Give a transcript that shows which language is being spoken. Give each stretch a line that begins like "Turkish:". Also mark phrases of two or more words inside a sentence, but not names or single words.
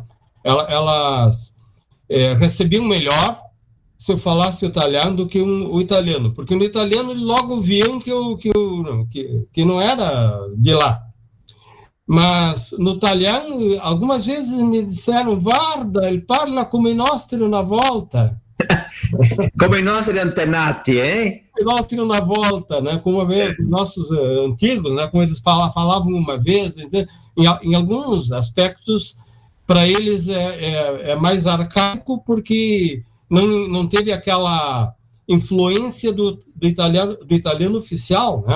Portuguese: Elas recebiam melhor se eu falasse o italiano do que o italiano, porque no italiano logo viam que não era de lá. Mas no italiano, algumas vezes me disseram, guarda, ele
Italian: parla come i nostri una volta. Come i nostri antenati, hein? I nostri una volta,
Portuguese: né? Como nossos antigos, né? Como eles falavam uma vez. Em alguns aspectos, para eles é mais arcaico, porque não teve aquela influência do italiano oficial, né?